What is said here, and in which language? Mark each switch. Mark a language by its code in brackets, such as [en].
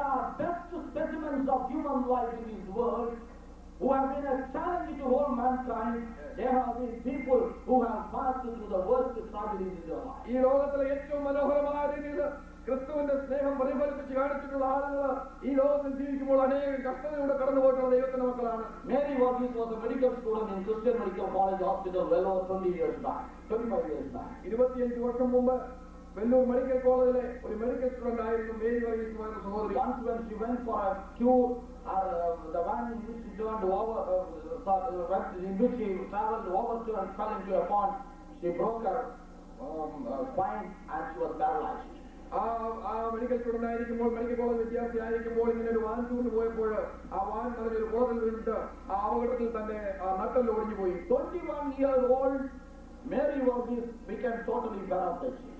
[en] are best specimens of human life in this world who have been a challenge to whole mankind. There have been people who have passed through the worst tragedies in their life. [ml] ഈ ലോകത്തിലെ ഏറ്റവും മനോഹരമായ രീതിയിൽ ക്രിസ്തുവിന്റെ സ്നേഹം പ്രതിഫലിപ്പിച്ച് കാണിച്ചിട്ടുള്ള ആളുകൾ ഈ ലോകത്തിൽ ജീവിക്കുമ്പോൾ അനേകം കഷ്ടതയുടെ കടന്നുപോയിട്ടുള്ള ദൈവത്തിന്റെ മക്കളാണ്. [en] Mary Varghese was a medical student in Christian Medical College Hospital well over 25 years back. [ml] 25 വർഷം മുമ്പ് വെല്ലൂർ മെഡിക്കൽ കോളേജിലെ ഒരു മെഡിക്കൽ സ്റ്റുഡന്റ് ആയിരുന്നു മേരി വർഗീസ് എന്ന സഹോദരി. [en] Once when she went for a cure, the van in which she turned over, in which she traveled over to and fell into a pond, she broke her spine and she was paralyzed. [ml] ആ medical student ആയിരിക്കുമ്പോൾ, medical college വിദ്യാർത്ഥി ആയിരിക്കുമ്പോൾ ഇങ്ങനെ ഒരു van ചൂണ്ട് പോയപ്പോൾ ആ van പറഞ്ഞൊരു കുളത്തിൽ വീണിട്ട് ആ അപകടത്തിൽ തന്നെ നട്ടെല്ല് ഒടിഞ്ഞു പോയി. [en] 21-year-old Mary Varghese became totally paraplegic.